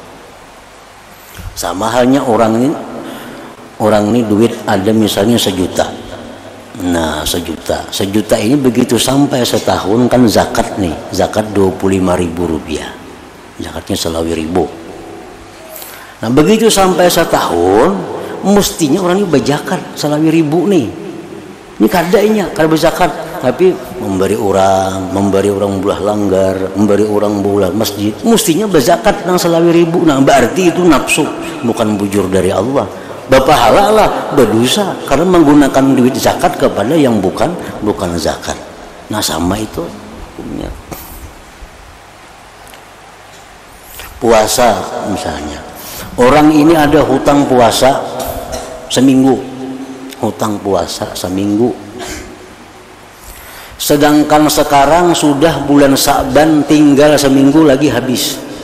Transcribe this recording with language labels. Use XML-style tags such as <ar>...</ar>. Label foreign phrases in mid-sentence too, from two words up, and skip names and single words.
<bjn>Sama halnya orang ini duit ada misalnya 1 juta. Nah 1 juta ini begitu sampai setahun kan zakat nih, zakat 25.000 rupiah, zakatnya selawi ribu. Nah begitu sampai setahun mestinya orang ini berzakat selawi ribu nih. Ini kadanya kada berzakat, tapi memberi orang bulah langgar, memberi orang bulah masjid, mestinya berzakat nang selawi ribu. Nah berarti itu nafsu, bukan bujur dari Allah. Bapahala lah berdosa karena menggunakan duit zakat kepada yang bukan zakat. Nah sama itu hukumnya.</bjn> <id>Puasa misalnya, orang ini ada hutang puasa seminggu, sedangkan sekarang sudah bulan Sa'ban, tinggal seminggu lagi habis.</id>